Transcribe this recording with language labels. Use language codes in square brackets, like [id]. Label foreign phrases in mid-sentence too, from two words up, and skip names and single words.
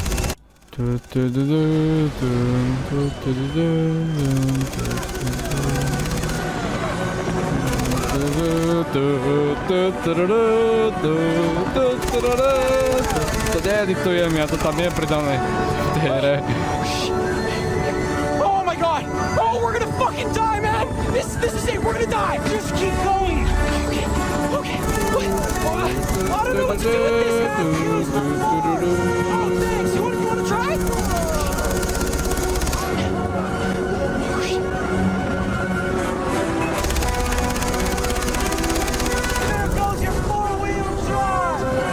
[sk] To needitujem, ja to tam je pridané v tej hre. [en] Oh my God! Oh, we're gonna fucking die, man! This is it, we're gonna die! Just keep going! Okay. What? I don't know what to do with this, man! Use the force! Oh, thanks! You wanna try? There goes your four-wheel drive!